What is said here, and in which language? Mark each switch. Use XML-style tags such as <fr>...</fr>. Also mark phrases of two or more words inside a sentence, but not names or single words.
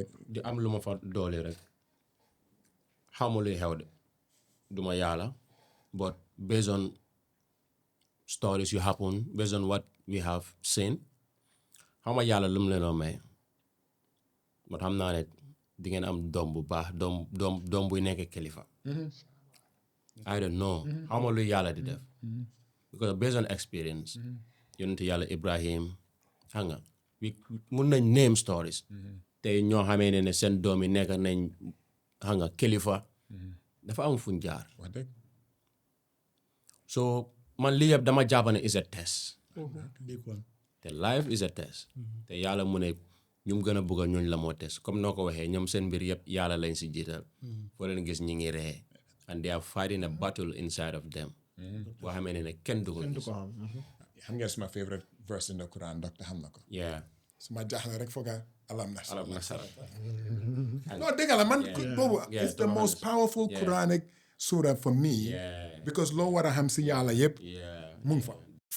<wo>di am lu ma fa doole rek xawma luy xew de duma yàlla</wo> <en>but based on stories you happen based on what we have seen</en> <wo>xawma yàlla lu mu leen may but xam naa ne di ngeen am doom bu baax doom buy nekk kilifa</wo> <en>I don't know</en> <wo>xawma luy yàlla di def</wo> <en>because based on experience</en> <wo>yonent yàlla Ibrahim xam nga mun nañ</wo> <en>name stories</en> <wo>te ñoo xamee ne seen doom yi nekk nañ xam nga kilifa dafa am fuñ jaar so man lii yëpp dama jàpp ne</wo> <en>is a test</en> <wo>te</wo> <en>life is a test</en> <wo>te yàlla mu ne ñu gën a bëgg ñooñ la moo test comme noo ko waxee ñoom seen mbir yëpp yàlla lañ si jiital foo leen gis ñi ngi ree</wo> <en>and they are fighting a battle inside of them</en> <wo>boo xamee ne kenn du ko gis xam ngeen suma</wo> <en>favorite verse in the Quran</en> <wo>docteur xam na ko suma jaaxle rek fooga alam nasara non dëgg la man boobu</wo> <en>it's the most powerful Quranic surah for me</en> <wo>because loo war a xam si yàlla yëpp mu ngi fa</wo>